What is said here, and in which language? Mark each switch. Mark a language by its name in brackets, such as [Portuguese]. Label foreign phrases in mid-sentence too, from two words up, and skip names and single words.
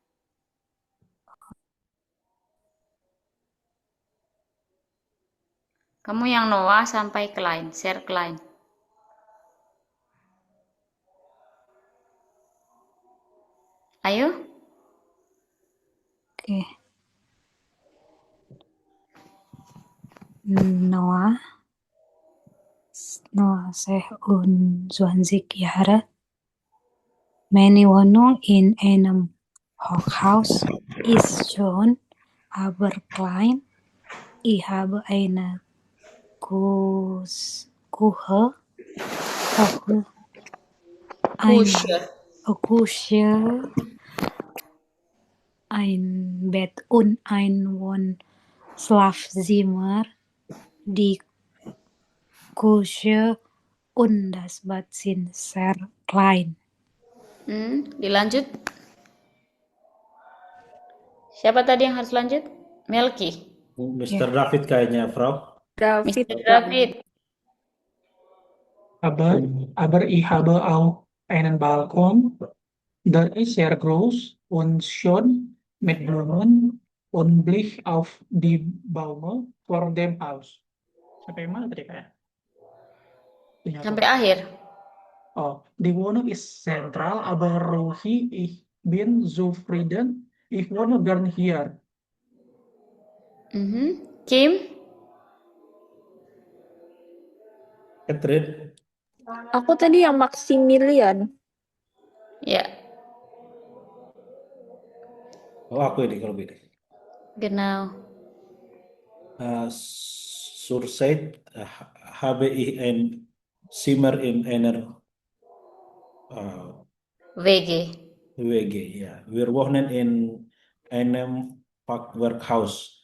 [Indonesian] Kamu yang Noah sampai Klein, share Klein. Ayo. Oke. [German] Noah sich und 20 Jahre. Meine Wohnung in einem Hochhaus ist schon, aber klein. Ich habe eine Küche, ein Bett und ein Wohnschlafzimmer. Die Küche und das Bad sind sehr klein. [Indonesian] Dilanjut. Siapa tadi yang harus lanjut? Melki. Mr. David kayaknya, [German] Frau. [Indonesian] Mr. David. [German] Aber ich habe auch einen Balkon. Der ist sehr groß und schön mit Blumen und Blick auf die Bäume vor dem Haus. [Indonesian] Sampai mana tadi Kak? Sampai akhir. [German] Oh, die Wohnung ist zentral, aber ruhig. Ich bin zufrieden. Ich wohne gern hier. Kim? Catherine? [Indonesian] Aku tadi yang Maximilian. Ya. Oh, aku ini kalau beda. [German] Genau. Zurzeit habe ich ein Zimmer in einer WG. WG, ja. Wir wohnen in einem Fachwerkhaus.